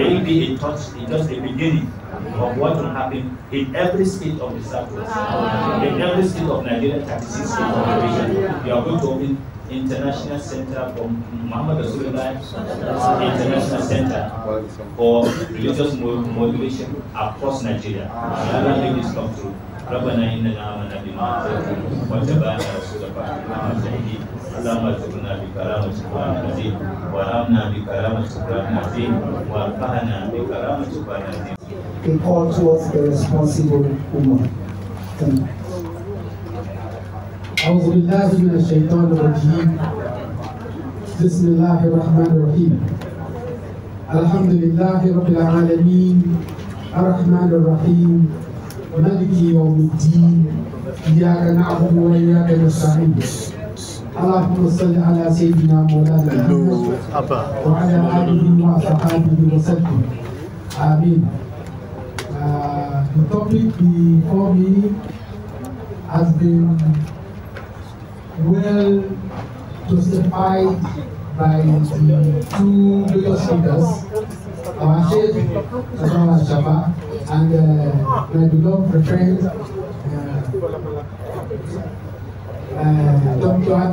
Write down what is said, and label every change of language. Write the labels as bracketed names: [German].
[English] Maybe it's just the beginning of what will happen in every state of the Southwest. In every state of Nigeria, 36 states of the region. We are going to open international center for Muhammad Rasulullah International Center for religious motivation across Nigeria. We are going to make this come true. [Arabic] ربنا إننا آمنا بما أنزلت واتبعنا رسولك فاهدنا اللهم ارزقنا بكرامة القرآن العظيم وارحمنا بكرامة القرآن العظيم وارفعنا بكرامة القرآن العظيم. [English] A call towards a responsible woman. Thank you. [Arabic] أعوذ بالله من الشيطان الرجيم. بسم الله الرحمن الرحيم. الحمد لله رب العالمين الرحمن الرحيم مالك يوم الدين إياك نعبد وإياك نستعين اللهم صل على سيدنا مولانا محمد وعلى آله وصحبه وسلم آمين. [English] The topic before me has been well justified by the two biggest leaders, our Sheikh Shaba and my beloved friend Dr.